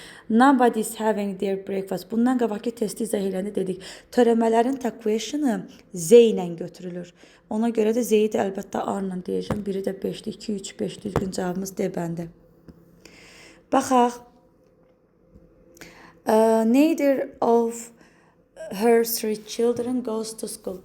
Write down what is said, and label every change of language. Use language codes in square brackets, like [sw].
[en] Nobody's having their breakfast. [az] Bundan qabaqki testi izah eləndə dedik. Törəmələrin question'ı Z ilə götürülür. Ona görə də Z'yi də əlbəttə R ilə deyəcəm. Biri də 5'dir. 2, 3, 5 düzgün cavabımız D bəndi. Baxaq. [en] Neither of her 3 children goes to school.